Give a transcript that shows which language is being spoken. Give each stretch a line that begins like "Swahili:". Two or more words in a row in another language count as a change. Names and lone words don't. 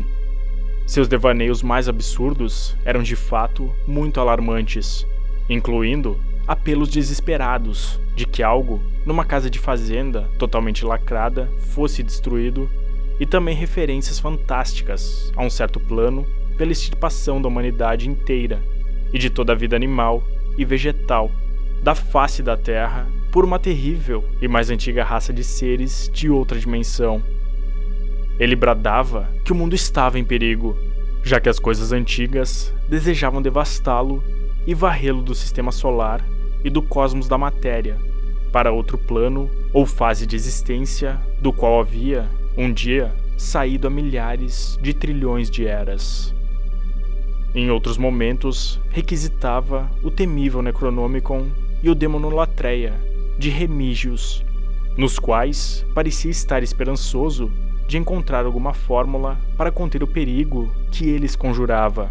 Portuguese: Seus devaneios mais absurdos eram de fato muito alarmantes, incluindo apelos desesperados de que algo numa casa de fazenda totalmente lacrada fosse destruído, e também referências fantásticas a um certo plano pela extirpação da humanidade inteira e de toda a vida animal e vegetal da face da Terra por uma terrível e mais antiga raça de seres de outra dimensão. Ele bradava que o mundo estava em perigo, já que as coisas antigas desejavam devastá-lo e varrê-lo do sistema solar e do cosmos da matéria, para outro plano ou fase de existência do qual havia, um dia, saído há milhares de trilhões de eras. Em outros momentos, requisitava o temível Necronomicon e o Demonolatreia de Remígios, nos quais parecia estar esperançoso de encontrar alguma fórmula para conter o perigo que eles conjurava.